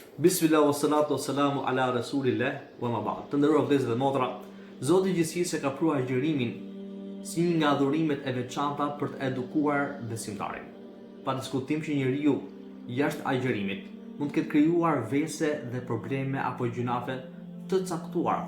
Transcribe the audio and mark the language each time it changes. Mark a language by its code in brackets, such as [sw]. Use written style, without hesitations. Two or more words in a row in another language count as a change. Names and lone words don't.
[ar] بسم الله والصلاة والسلام على رسول الله وأما بعد. [sq] Të nderuar vëllezër dhe motra, Zoti i Gjithësisë ka pruar agjërimin si një nga adhurimet e veçanta për të edukuar besimtarin. Pa diskutim që njeriu jashtë agjërimit mund të ketë krijuar vese dhe probleme apo gjunafe të caktuara.